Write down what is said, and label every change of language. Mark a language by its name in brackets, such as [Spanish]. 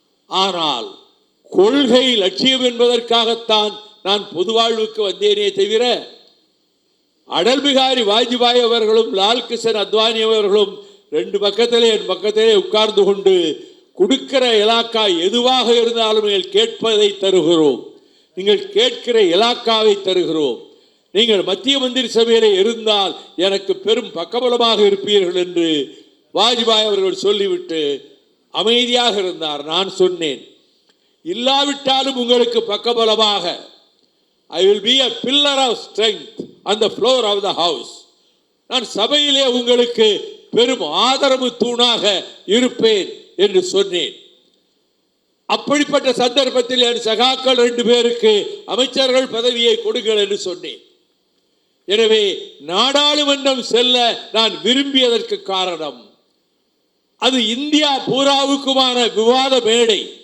[Tamil] ஆனால் கொள்கை லட்சியம் என்பதற்காகத்தான் நான் பொது வாழ்வுக்கு வந்தேனே தவிர அடல் பிகாரி வாஜ்பாய் அவர்களும் லால் கிஷன் அத்வானி அவர்களும் 2 பக்கத்திலே என் பக்கத்திலே உட்கார்ந்து கொண்டு கொடுக்கிற இலாக்கா எதுவாக இருந்தாலும் நீங்கள் கேட்பதை தருகிறோம், நீங்கள் கேட்கிற இலாக்காவை தருகிறோம், நீங்கள் மத்திய மந்திரி சபையிலே இருந்தால் எனக்கு பெரும் பக்கபலமாக இருப்பீர்கள் என்று வாஜ்பாய் அவர்கள் சொல்லிவிட்டு அமைதியாக இருந்தார். நான் சொன்னேன், இல்லாவிட்டாலும் உங்களுக்கு பக்கபலமாக [English] I will be a pillar of strength on the floor of the house. [Tamil] நான் சபையிலே உங்களுக்கு பெரும் ஆதரவு தூணாக இருப்பேன் என்று சொன்னேன். அப்படிப்பட்ட சந்தர்ப்பத்தில் என் சகாக்கள் 2 பேருக்கு அமைச்சர்கள் பதவியை கொடுங்கள் என்று சொன்னேன். எனவே நாடாளுமன்றம் செல்ல நான் விரும்பியதற்கு காரணம் அது இந்தியா பூராவுக்குமான விவாத மேடை.